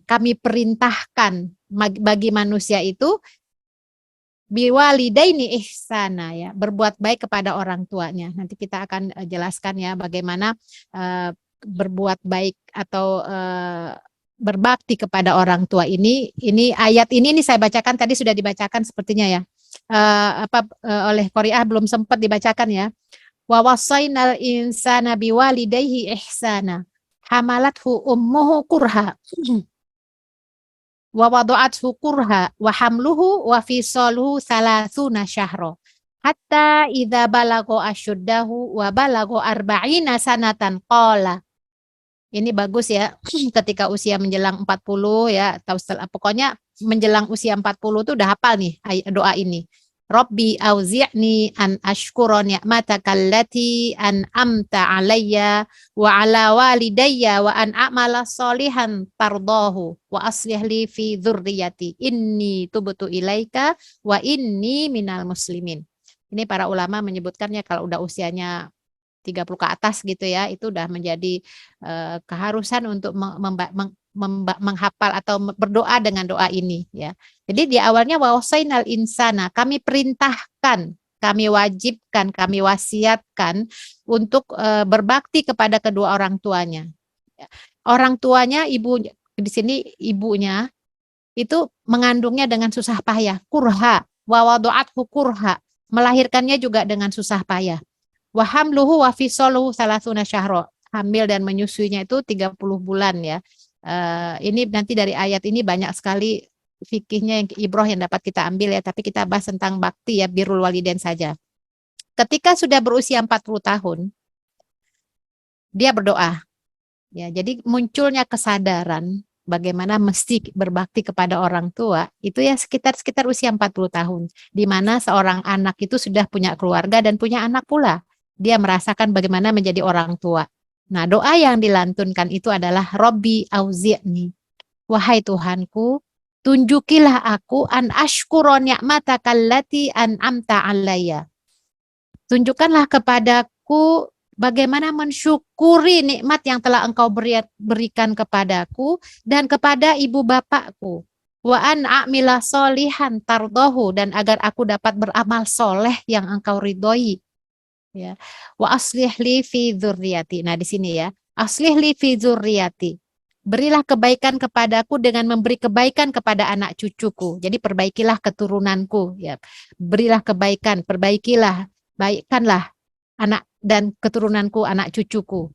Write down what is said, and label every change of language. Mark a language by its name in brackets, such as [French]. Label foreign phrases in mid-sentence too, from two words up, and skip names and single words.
[Indonesian] Kami perintahkan bagi manusia itu [Arabic] بالوالدين إحسانا [Indonesian] ya, berbuat baik kepada orang tuanya. Nanti kita akan jelaskan ya bagaimana berbuat baik atau berbakti kepada orang tua ini. Ini ayat ini saya bacakan tadi sudah dibacakan sepertinya ya. Oleh Qori'ah belum sempat dibacakan ya. [Arabic] ووصينا الإنسان بوالديه إحسانا حملته أمه كرها ووضعته كرها وحمله وفصاله ثلاثون شهرا حتى إذا بلغ أشده وبلغ أربعين سنة قال. [Indonesian] Ini bagus ya, ketika usia menjelang 40 ya, atau setelah, pokoknya menjelang usia 40 itu udah hafal nih doa ini. [Arabic] رب أوزعني أن أشكر نعمتك التي أنعمت علي وعلى والدي وأن أعمل صالحا ترضاه وأصلح لي في ذريتي إني تبت إليك وإني من المسلمين. [Indonesian] Ini para ulama menyebutkannya kalau udah usianya 30 ke atas gitu ya, itu udah menjadi keharusan untuk menghafal atau berdoa dengan doa ini ya. Jadi di awalnya [Arabic] ووصينا الإنسان, [Indonesian] kami perintahkan, kami wajibkan, kami wasiatkan untuk berbakti kepada kedua orang tuanya. Orang tuanya ibu di sini ibunya itu mengandungnya dengan susah payah, kurha, [Arabic] ووضعته كرها, [Indonesian] melahirkannya juga dengan susah payah. [Arabic] وحمله وفصاله ثلاثون شهرا. [Indonesian] Hamil dan menyusuinya itu 30 bulan ya. Ini nanti dari ayat ini banyak sekali fikihnya yang ibrah yang dapat kita ambil ya, tapi kita bahas tentang bakti ya, [Arabic] بر الوالدين [Indonesian] saja. Ketika sudah berusia 40 tahun, dia berdoa. Ya, jadi munculnya kesadaran bagaimana mesti berbakti kepada orang tua, itu ya sekitar usia 40 tahun, di mana seorang anak itu sudah punya keluarga dan punya anak pula. Dia merasakan bagaimana menjadi orang tua. Nah, doa yang dilantunkan itu adalah [Arabic] رب أوزعني. [Indonesian] Wahai Tuhanku, tunjukilah aku [Arabic] أن أشكر نعمتك التي أنعمت علي. [Indonesian] Tunjukkanlah kepadaku bagaimana mensyukuri nikmat yang telah Engkau berikan kepadaku dan kepada ibu bapakku. [Arabic] وأن أعمل صالحا ترضاه, [Indonesian] dan agar aku dapat beramal soleh yang Engkau ridhoi. Ya. [Arabic] وأصلح لي في ذريتي. [Indonesian] Nah, di sini ya, [Arabic] أصلح لي في ذريتي. [Indonesian] Berilah kebaikan kepadaku dengan memberi kebaikan kepada anak cucuku. Jadi perbaikilah keturunanku ya. Berilah kebaikan, perbaikilah, baikkanlah anak dan keturunanku, anak cucuku.